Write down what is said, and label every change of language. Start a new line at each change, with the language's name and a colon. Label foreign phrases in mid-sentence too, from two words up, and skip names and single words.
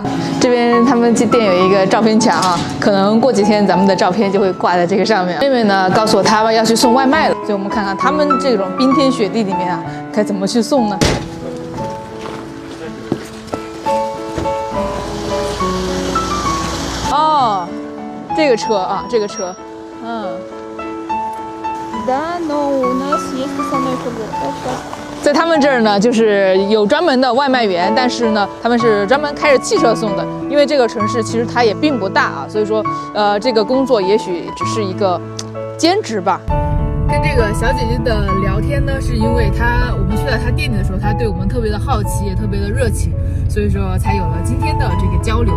Chinese: 这边他们店有一个照片墙啊，可能过几天咱们的照片就会挂在这个上面。妹妹呢告诉我她要去送外卖了，所以我们看看他们这种冰天雪地里面啊，该怎么去送呢？哦，这个车啊，这个车，
Russian: Да, но у нас есть основной продукт.
Chinese: 在他们这儿呢，就是有专门的外卖员，但是呢，他们是专门开着汽车送的。因为这个城市其实它也并不大啊，所以说，这个工作也许只是一个兼职吧。跟这个小姐姐的聊天呢，是因为我们去到她店里的时候，她对我们特别的好奇，也特别的热情，所以说才有了今天的这个交流。